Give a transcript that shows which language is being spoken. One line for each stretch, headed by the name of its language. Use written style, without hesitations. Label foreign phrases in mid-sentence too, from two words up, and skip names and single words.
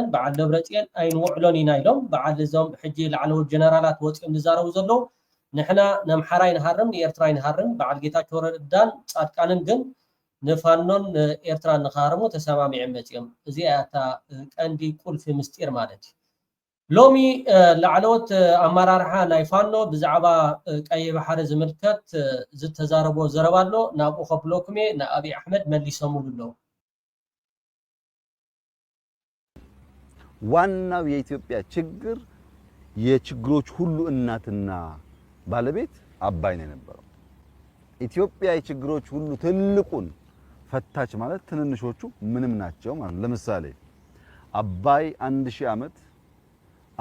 Tigrinya: በዓል ደብረፅዮን ኣይንውዕሎን ኢና ኢሎም በዓል እዞም ሕጂ ላዕለዎት ጀነራላት ወፂኦም ዝዛረቡ ዘለዉ ንሕና ነምሓራይ ንሃርም ንኤርትራይ ንሃርም በዓል ጌታቸው ረዳን ጻድቃንን ግን ንፋኖን ኤርትራን ንኻርሙ ተሰማሚዑ መፅዮም እዚኣ እታ ቀንዲ ቁልፊ ምስጢር ማለት እዩ ሎሚ ላዕለዎት ኣመራርሓ ናይ ፋኖ ብዛዕባ ቀይ ባሕሪ ዝምልከት ዝተዛረቦ ዘረባ ኣሎ ናብኡ ከፍለኩም እየ ንኣብይ ኣሕመድ መሊሶሙሉ ኣለዉ
Amharic: ዋናው የኢትዮጵያ ችግር የችግሮች ሁሉ እናትና ባለቤት አባይ ነው የነበረው ኢትዮጵያ የችግሮች ሁሉ ትልቁን ፈታች ማለት ትንንሾቹ ምንም ናቸው ማለት ለምሳሌ አባይ 1000 ዓመት